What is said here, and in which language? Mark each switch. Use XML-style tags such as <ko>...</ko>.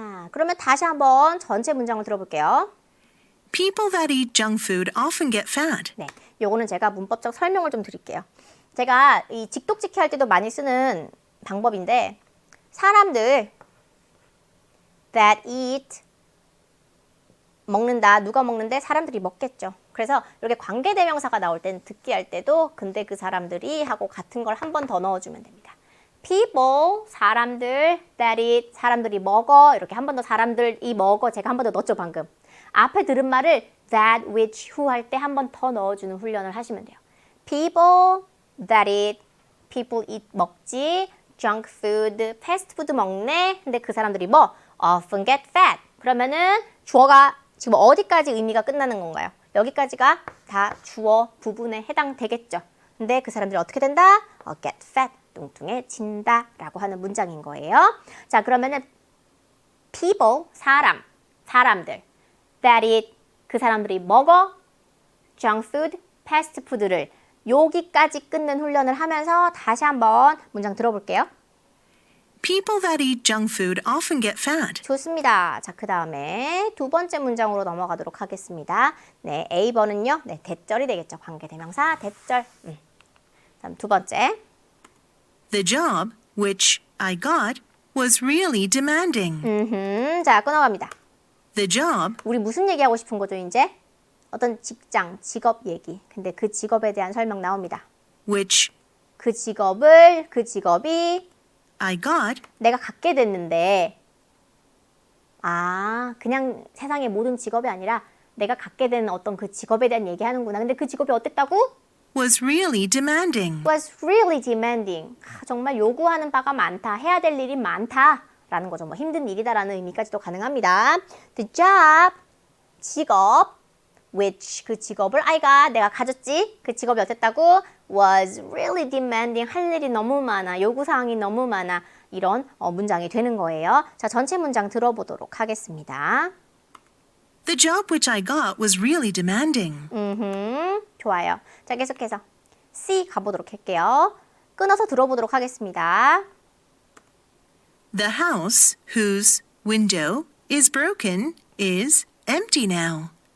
<ko>그러면 다시 한번 전체 문장을 들어볼게요.</ko> <en>People that eat junk food often get fat.</en> <ko>네, 요거는 제가 문법적 설명을 좀 드릴게요. 제가 이 직독직해 할 때도 많이 쓰는 방법인데, 사람들</ko> <en>that eat,</en> <ko>먹는다. 누가 먹는데? 사람들이 먹겠죠. 그래서 이렇게 관계대명사가 나올 때는 듣기 할 때도 근데 그 사람들이 하고 같은 걸 한 번 더 넣어주면 됩니다. people, 사람들,</ko> <en>that eat,</en> <ko>사람들이 먹어. 이렇게 한 번 더 사람들이 먹어. 제가 한 번 더 넣었죠, 방금. 앞에 들은 말을 that, which, who 할 때 한 번 더 넣어주는 훈련을 하시면 돼요.</ko> <en>people that eat, people eat, 먹지. junk food, fast food 먹네.</en> <ko>근데 그 사람들이 뭐?</ko> <en>often get fat.</en> <ko>그러면은 주어가 지금 어디까지 의미가 끝나는 건가요? 여기까지가 다 주어 부분에 해당되겠죠. 근데 그 사람들이 어떻게 된다?</ko> <en>get fat,</en> <ko>뚱뚱해진다 라고 하는 문장인 거예요. 자, 그러면은 people, 사람들,</ko> <en>that eat,</en> <ko>그 사람들이 먹어,</ko> <en>junk food, fast food</en> <ko>를 여기까지 끊는 훈련을 하면서 다시 한번 문장 들어볼게요.</ko> <en>People that eat junk food often get fat.</en> <ko>좋습니다. 자, 그 다음에 두 번째 문장으로 넘어가도록 하겠습니다. 네, A번은요, 네, 대절이 되겠죠. 관계대명사, 대절. 다음 두 번째.</ko> <en>The job which I got was really demanding.</en> <ko>자, 끊어갑니다.</ko> <en>The job</en> <ko>우리 무슨 얘기하고 싶은 거죠, 이제? 어떤 직장, 직업 얘기. 근데 그 직업에 대한 설명 나옵니다.</ko> <en>which</en> <ko>그 직업이</ko> <en>I got</en> <ko>내가 갖게 됐는데, 그냥 세상의 모든 직업이 아니라 내가 갖게 된 어떤 그 직업에 대한 얘기하는구나. 근데 그 직업이 어땠다고?</ko> <en>was really demanding. was really demanding.</en> <ko>정말 요구하는 바가 많다. 해야 될 일이 많다. 라는 거죠. 뭐 힘든 일이다라는 의미까지도 가능합니다.</ko> <en>The job,</en> <ko>직업, which, 그 직업을 내가 가졌지. 그 직업이 어땠다고?</ko> <en>was really demanding.</en> <ko>할 일이 너무 많아. 요구사항이 너무 많아. 이런 문장이 되는 거예요. 자, 전체 문장 들어보도록 하겠습니다.</ko> <en>The job which I got was really demanding.</en> <ko>좋아요. 자, 계속해서 C 가보도록 할게요. 끊어서 들어보도록 하겠습니다.</ko> <en>The house whose window is broken is empty now.</en>